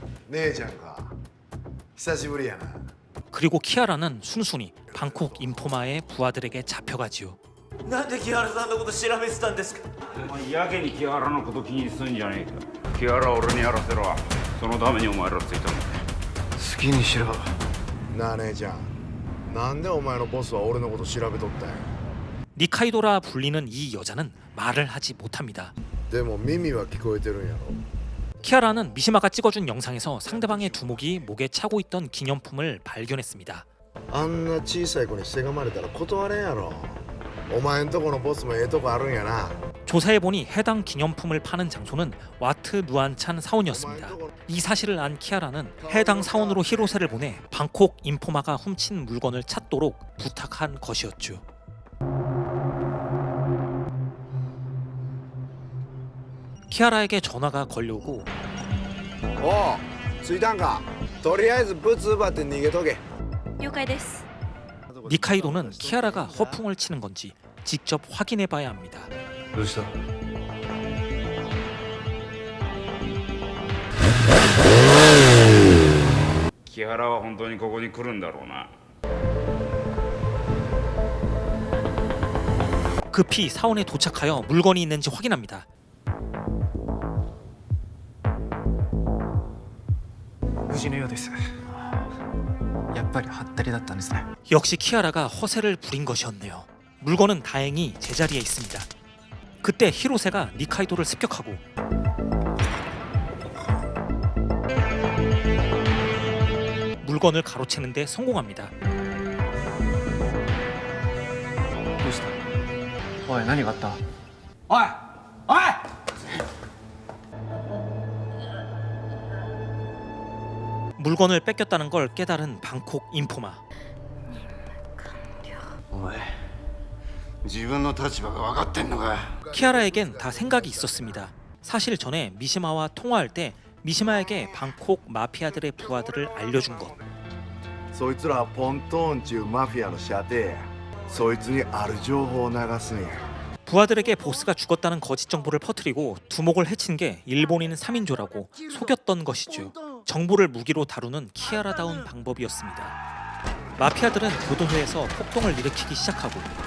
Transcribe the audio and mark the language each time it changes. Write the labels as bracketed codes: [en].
[ja] 姉ちゃんか久しぶりやな [ko] 그리고 키아라는 순순히 방콕 인포마의 부하들에게 잡혀가지요. [ja] なんで木原さんのこと調べてたんですかお前やけに木原のこと気にすんじゃねえか木原は俺にやらせろそのためにお前らついたんだ好きにしろ。なあ姉ちゃんなんでお前のボスは俺のこと調べとったんや [ko] 니카이도라 불리는 이 여자는 말을 하지 못합니다. [ja] でも耳は聞こえてるんやろ [ko] 키아라는 미시마가 찍어준 영상에서 상대방의 두목이 목에 차고 있던 기념품을 발견했습니다. [ja] あんな小さい子にせがまれたら断れんやろお前んとこのボスもええとこあるんやな [ko] 조사해보니 해당 기념품을 파는 장소는 와트 누안찬 사원이었습니다. 이 사실을 안 키아라는 해당 사원으로 히로세를 보내 방콕 인포마가 훔친 물건을 찾도록 부탁한 것이었죠. 키아라에게 전화가 걸려오고 [ja] おう着いたんかとりあえずブツ奪って逃げとけ了解です。 [ko] 니카이도는 키아라가 허풍을 치는 건지 직접 확인해봐야 합니다. [ja] どうした？木原は本当にここに来るんだろうな [ko] 급히 사원에 도착하여 물건이 있는지 확인합니다. [ja] 無事のようです。やっぱりハッタリだったんですね。 [ko] 역시 키아라가 허세를 부린 것이었네요. 물건은 다행히 제자리에 있습니다. 그때 히로세가 니카이도를 습격하고 물건을 가로채는 데 성공합니다. [ja] どうした？おい、何があった？おい！おい！ [ko] 물건을 뺏겼다는 걸 깨달은 방콕 인포마. [ja] お前自分の立場が分かってんのか？ [ko] 키아라에겐 다 생각이 있었습니다. 사실 전에 미시마와 통화할 때 미시마에게 방콕 마피아들의 부하들을 알려준 것. [ja] そいつらはポントーンちゅうマフィアの舎弟やそいつにある情報を流すんや [ko] 부하들에게 보스가 죽었다는 거짓 정보를 퍼뜨리고 두목을 해친 게 일본인 3인조라고 속였던 것이죠. 정보를 무기로 다루는 키아라다운 방법이었습니다. 마피아들은 교도소에서 폭동을 일으키기 시작하고